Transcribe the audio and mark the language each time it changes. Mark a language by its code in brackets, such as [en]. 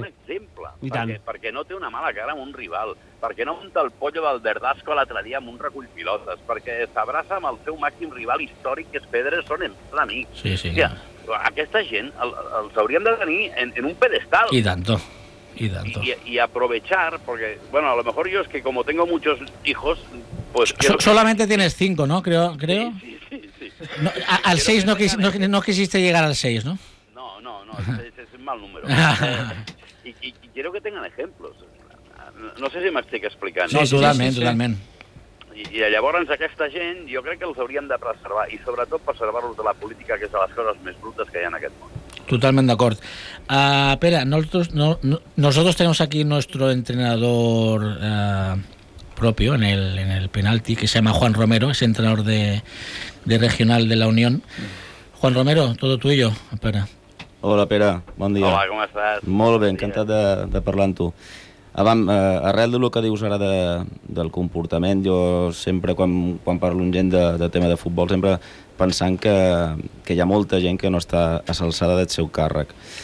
[ca] Un exemple. I perquè, tant. Perquè no té una mala cara amb un rival. Perquè no munta el pollo del Verdasco l'altre dia amb un recull pilotes. Perquè s'abraça amb el seu màxim rival històric, que és Pedersen, entre amics. Sí, sí. Hòstia, aquesta gent els hauríem de tenir en un pedestal. I tanto. I tanto. [es] I aprovechar, [ca] perquè, [es] bueno, a lo mejor yo es que como tengo muchos hijos... Pues solamente tienes 5, ¿no? Creo. Sí. No, al 6 no quisiste llegar al 6, ¿no? No, es un mal número. Y quiero que tengan ejemplos. [ca] No sé si m'estic explicant. Sí, totalment, totalment. I llavors aquesta gent, jo crec que els hauríem de preservar, i sobretot preservar-los de la política, que és de les coses més brutes que hi ha en aquest món. Totalment d'acord. [es] Pere, nosotros tenemos aquí nuestro entrenador... propio en el penalti, que se llama Juan Romero, es entrenador de regional de la Unión. Juan Romero, todo tuyo, Pere. [ca] Hola, Pere, bon dia. Hola, com estàs? Molt bé, encantat de parlar amb tu. Arrel de lo que dius ara del comportament, jo sempre quan parlo amb gent de tema de futbol, sempre pensant que hi ha molta gent que no està a l'alçada del seu càrrec.